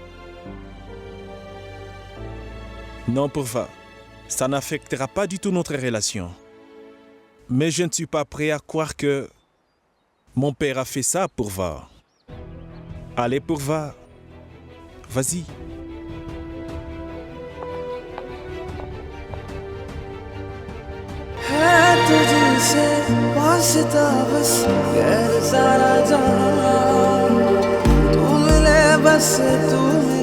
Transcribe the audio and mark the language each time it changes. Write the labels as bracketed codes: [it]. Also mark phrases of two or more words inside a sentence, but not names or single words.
[fr] Non, Purva. Ça n'affectera pas du tout notre relation. Mais je ne suis pas prêt à croire que mon père a fait ça, Purva. Allez, Purva. Vas-y. [hi] है तुझसे वास्ता बस गैर सारा जहां तू मिले बस तू